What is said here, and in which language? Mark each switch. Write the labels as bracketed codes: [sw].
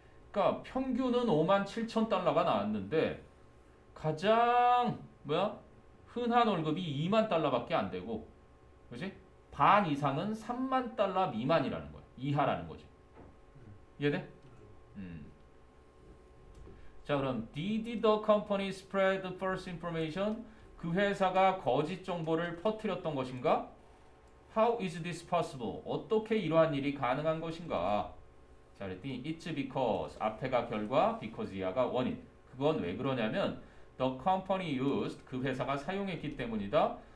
[ko] 그러니까 평균은 5만 7천 달러가 나왔는데 가장 흔한 월급이 2만 달러밖에 안 되고, 그렇지? 반 이상은 3만 달러 미만이라는 거야. 이하라는 거지. 이해돼? [en] 자, 그럼 did the company spread the false information? [ko] 그 회사가 거짓 정보를 퍼뜨렸던 것인가? [en] How is this possible? [ko] 어떻게 이러한 일이 가능한 것인가? 자, 그랬더니 [en] it's because [ko] 앞에가 결과, because 이하가 원인. 그건 왜 그러냐면 [en] the company used [ko] 그 회사가 사용했기 때문이다.